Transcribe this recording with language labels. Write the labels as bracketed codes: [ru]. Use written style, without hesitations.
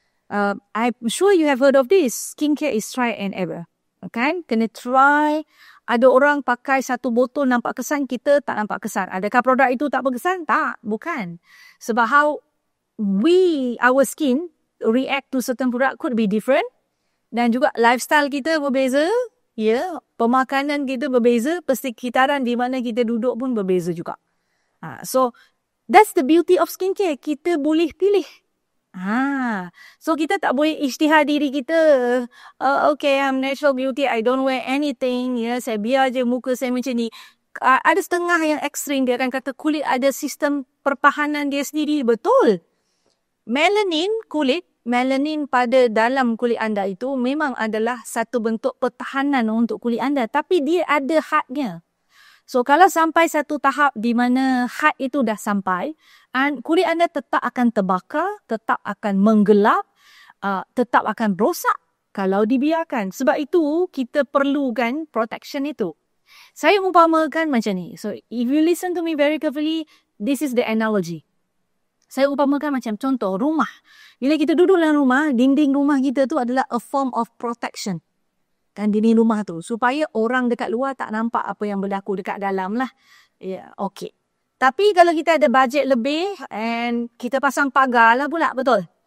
[en] I'm sure you have heard of this. Skincare is try and error. [ms] Kan? Kena try. Ada orang pakai satu botol nampak kesan, kita tak nampak kesan. Adakah produk itu tak berkesan? Tak, bukan. Sebab [en] how our skin react to certain product could be different. [ms] Dan juga lifestyle kita berbeza. Ya, pemakanan kita berbeza. Persekitaran di mana kita duduk pun berbeza juga. [en] So, that's the beauty of skincare. [ms] Kita boleh pilih. So kita tak boleh isytihar diri kita. [en] Okay, I'm natural beauty, I don't wear anything. [ms] Ya, saya biar je muka saya macam ni. Ada setengah yang ekstrim, dia akan kata kulit ada sistem pertahanan dia sendiri. Betul. melanin pada dalam kulit anda itu memang adalah satu bentuk pertahanan untuk kulit anda. Tapi dia ada hadnya. So, kalau sampai satu tahap di mana had itu dah sampai, kulit anda tetap akan terbakar, tetap akan menggelap, tetap akan rosak kalau dibiarkan. Sebab itu, kita perlukan protection itu. Saya umpamakan macam ni. [en] So, if you listen to me very carefully, this is the analogy. [ms] Saya umpamakan macam contoh rumah. Bila kita duduk dalam rumah, dinding rumah kita tu adalah [en] a form of protection. [ms] Kan dinding rumah tu. Supaya orang dekat luar tak nampak apa yang berlaku dekat dalam lah. Ya, okay. Tapi kalau kita ada bajet lebih and kita pasang pagar lah pula, betul?